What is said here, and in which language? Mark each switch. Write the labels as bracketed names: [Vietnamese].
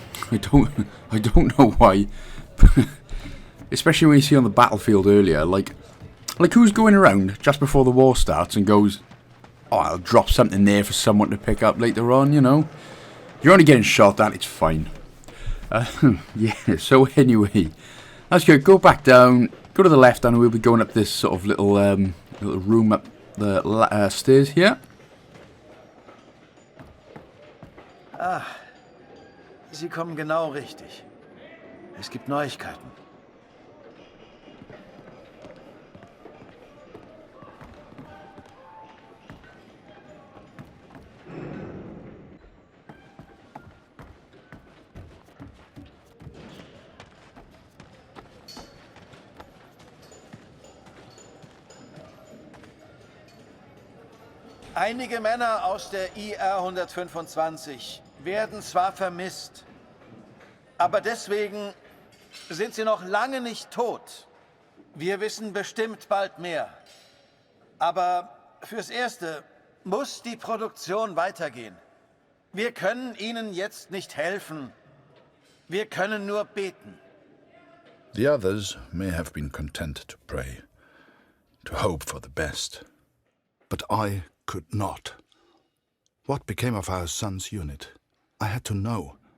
[English] I don't know why. Especially when you see on the battlefield earlier, like who's going around just before the war starts and goes, oh, I'll drop something there for someone to pick up later on, you know. You're only getting shot at, it's fine. Yeah, so anyway, that's good. Go back down, go to the left, and we'll be going up this sort of little room up the stairs here. [German] Ah, Sie kommen genau richtig. Es gibt Neuigkeiten. Einige Männer aus der IR 125 werden zwar vermisst, aber deswegen sind sie noch lange nicht tot. Wir wissen bestimmt bald mehr. Aber fürs Erste muss die Produktion weitergehen. Wir können ihnen jetzt nicht helfen. Wir können nur beten. [English] The others may have been content to pray, to hope for the best. But I could not. What became of our son's unit? I had to know.